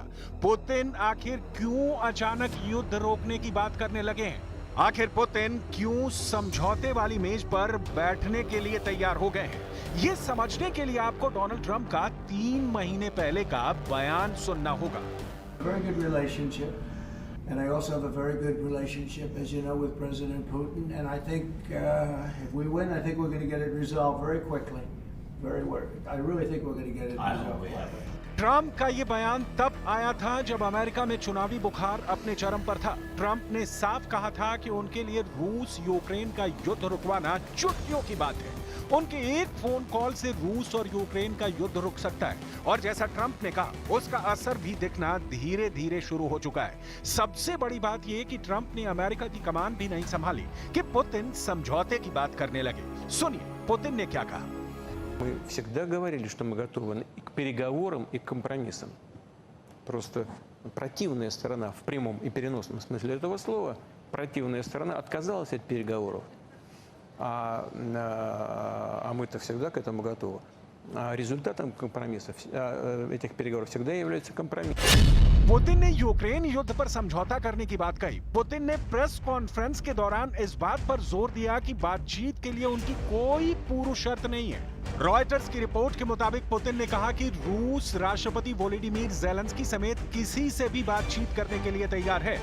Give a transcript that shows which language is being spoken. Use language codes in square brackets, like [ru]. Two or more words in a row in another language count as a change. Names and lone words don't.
[hi] पुतिन आखिर क्यों अचानक युद्ध रोकने की बात करने लगे हैं? आखिर पुतिन क्यों समझौते वाली मेज पर बैठने के लिए तैयार हो गए हैं? ये समझने के लिए आपको डोनाल्ड ट्रंप का 3 महीने पहले का बयान सुनना होगा। [en] Very good relationship, and I also have a very good relationship, as you know, with President Putin. And I think if we win, I think we're going to get it resolved very quickly. I really think we're going to get it resolved. [hi] ट्रंप का ये बयान तब आया था जब अमेरिका में चुनावी बुखार अपने चरम पर था। ट्रंप ने साफ कहा था कि उनके लिए रूस यूक्रेन का युद्ध रुकवाना चुटकियों की बात है। उनके एक [en] phone call [hi] से रूस और यूक्रेन का युद्ध रुक सकता है। और जैसा ट्रंप ने कहा, उसका असर भी दिखना धीरे धीरे शुरू हो चुका है। सबसे बड़ी बात यह कि ट्रंप ने अमेरिका की कमान भी नहीं संभाली कि पुतिन समझौते की बात करने लगे। सुनिए पुतिन ने क्या कहा। [ru] Мы всегда говорили, что мы готовы и к переговорам, и к компромиссам. Просто противная сторона в прямом и переносном смысле этого слова, противная сторона отказалась от переговоров. А мы-то всегда к этому готовы. А результатом компромиссов, этих переговоров всегда является компромисс. [hi] पुतिन ने यूक्रेन युद्ध पर समझौता करने की बात कही। पुतिन ने [en] press conference [hi] के दौरान इस बात पर जोर दिया कि बातचीत के लिए उनकी कोई पूर्व शर्त नहीं है। रॉयटर्स की रिपोर्ट के मुताबिक पुतिन ने कहा कि रूस राष्ट्रपति वोलोडिमीर ज़ेलेंस्की समेत किसी से भी बातचीत करने के लिए तैयार है।